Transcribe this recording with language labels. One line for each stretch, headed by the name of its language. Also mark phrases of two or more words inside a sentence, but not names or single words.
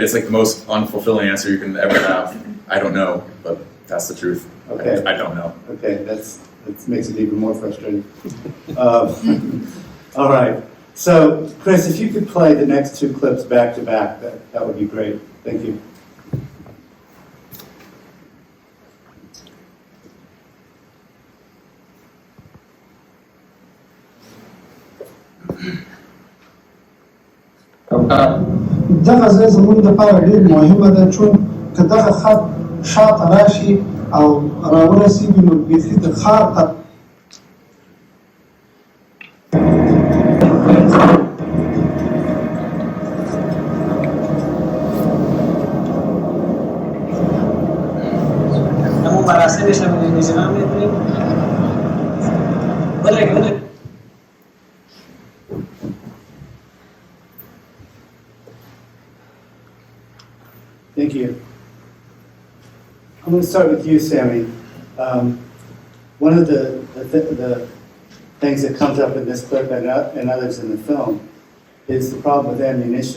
English: It's like the most unfulfilling answer you can ever have. I don't know, but that's the truth. Okay. I don't know. Okay, that makes it even more frustrating. All right. So, Chris, if you could play the next two clips back to back, that would be great. Thank you.
Pashto: دغه ځای زموږ لپاره ډېر مهمه ده، چون که دغه خط شاته راشي او راورسېږي نو بیخي د ښار ته
Persian: همون مراسمش هم اجرا می‌کنیم. بله.
English: Thank you. I'm going to start with you, Sami. One of the things that comes up in this clip and others in the film is the problem with ammunition.